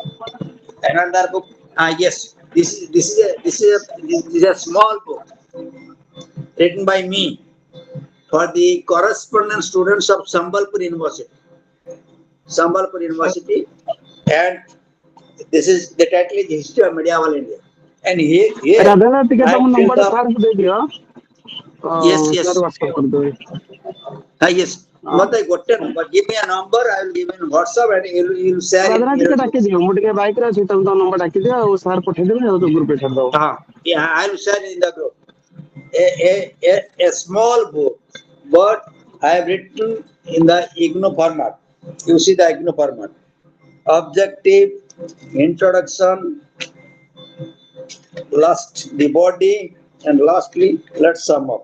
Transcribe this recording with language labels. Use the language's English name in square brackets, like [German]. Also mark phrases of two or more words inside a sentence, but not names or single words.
[English] Yes, this is a small book written by me for the correspondence students of Sambalpur University. And this is the title is History of Medieval India. And here Radhanath, [Odia] ଟିକେ ତମ [English] I [Odia] ନମ୍ବର [English] feel [Odia] ସାର୍ଙ୍କୁ ଦେଇଦିଅ। [English] Yes. [Odia] ସାର୍ WhatsApp କରିଦେବେ। [English] Yes. [Odia] ମତେ ଗୋଟେ [English] number. Give me a number. I will give in WhatsApp and you'll share it. [Odia] Radhanath ଟିକେ ଡାକିଦିଅ, ମୁଁ ଟିକେ ବାଇକରେ ଅଛି, ତମେ ତମ ନମ୍ବର ଡାକିଦିଅ ଆଉ ସାର୍ ପଠେଇଦେବେ ଆଉ ଗ୍ରୁପରେ ଛାଡ଼ିଦେବ। [English] Yeah, I will share in the group. A small book, but I have written in the IGNO format. You see the IGNO format. Objective, introduction, last the body, and lastly let's sum up.